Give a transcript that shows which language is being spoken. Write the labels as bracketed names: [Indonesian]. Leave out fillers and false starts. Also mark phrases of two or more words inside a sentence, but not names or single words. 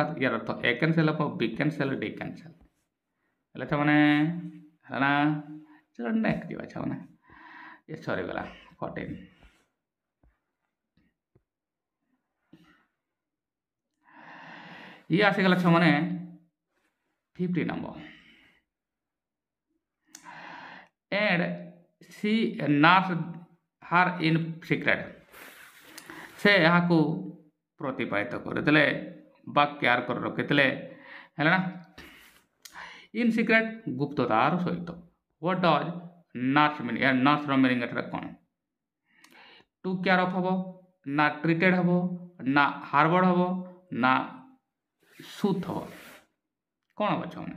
[Odia] ୟାର ଅର୍ଥ ଏ କ୍ୟାନ୍ସେଲ୍ ହେବ, ବି କ୍ୟାନ୍ସେଲ୍, ଡି କ୍ୟାନ୍ସେଲ୍। ହେଲେ ଛୁଆମାନେ ହେଲା ନା, ଚଲ ନେକ୍ସଟ ଯିବା ଛୁଆମାନେ। ଏ ସରିଗଲା 14। ଇଏ ଆସିଗଲା ଛୁଆମାନେ 50 ନମ୍ବର। [English] and she nursed her in secret। [Odia] ସେ ଏହାକୁ ପ୍ରତିପାଳିତ କରିଥିଲେ ବା କେୟାର କରି ରଖିଥିଲେ ହେଲା ନା, [English] in secret [Odia] ଗୁପ୍ତତାର ସହିତ। [English] what does nurse meaning, [Odia] ନର୍ସର ମିନିଂ ଏଠାରେ କ'ଣ? [English] to care of [Odia] ହେବ, ନା ଟ୍ରିଟେଡ୍ ହେବ, ନା ହାର୍ବର୍ଡ ହେବ, ନା ସୁଥ୍ ହେବ, କ'ଣ ହେବ ଛୁଆମାନେ?